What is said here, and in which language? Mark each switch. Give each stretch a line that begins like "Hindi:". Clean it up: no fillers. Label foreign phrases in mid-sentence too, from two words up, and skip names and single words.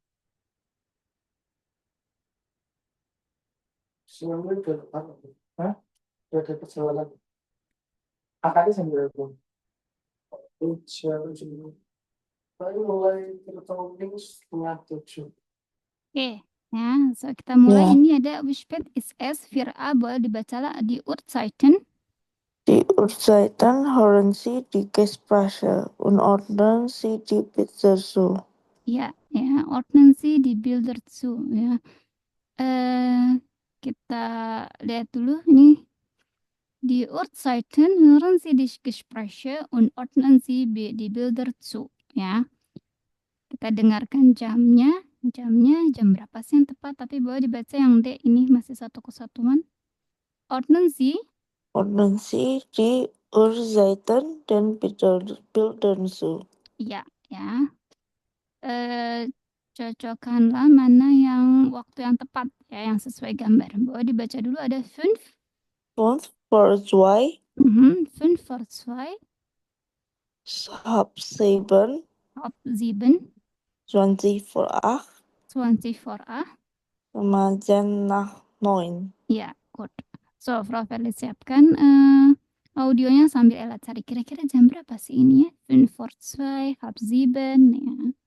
Indonesian: Sebelumnya ke apa? Hah? Ada perjalanan. Akadnya sendiri pun. Jam 7. Baru mulai tertolong setengah 7. Oke. Ya, so kita mulai. Ya. Ini ada
German: wie spät ist es?
Indonesian: Boleh dibaca lah di Uhrzeiten.
German: Die Uhrzeiten hören Sie die Gespräche und ordnen Sie die Bilder zu. Ya, ordnen Sie die Bilder zu.
Indonesian: Ya. Kita lihat dulu ini.
German: Die Uhrzeiten hören Sie die Gespräche und ordnen Sie die Bilder zu.
Indonesian: Ya. Kita dengarkan jamnya. Jamnya jam berapa sih yang tepat? Tapi boleh dibaca yang D, ini masih satu kesatuan.
German: Ordnen Sie. Ordnen Sie die Uhrzeiten den Bildern zu.
Indonesian: Iya, ya. Cocokkanlah mana yang waktu yang tepat ya, yang sesuai gambar. Boleh dibaca dulu, ada 5.
German: 5 vor 2. 5 vor 2. Halb 7. Halb 7. 20 vor 8. 20 vor 8. Remajan nach 9.
Indonesian: Ya, good. So, Frau Verli siapkan audionya sambil Ella cari kira-kira jam berapa sih ini ya?
German: 5 vor 2, halb 7 ya.